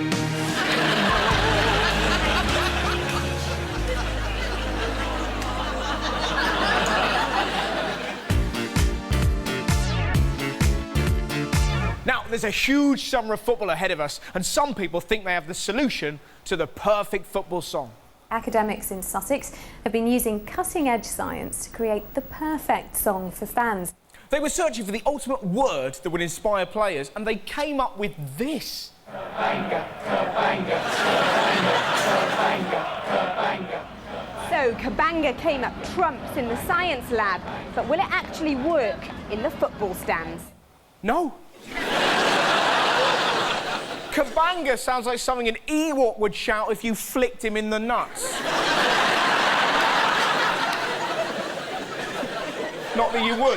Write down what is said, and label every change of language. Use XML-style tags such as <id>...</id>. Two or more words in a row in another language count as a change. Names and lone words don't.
<en>Now, there's a huge summer of football ahead of us, and some people think they have the solution to the perfect football song. Academics in Sussex have been using cutting-edge science to create the perfect song for fans. They were searching for the ultimate word that would inspire players, and they came up with this. Kabanga, kabanga, kabanga, kabanga, kabanga. So, kabanga came up trumps in the science lab, but will it actually work in the football stands? No. Kabanga sounds like something an Ewok would shout if you flicked him in the nuts. Not that you would.</en>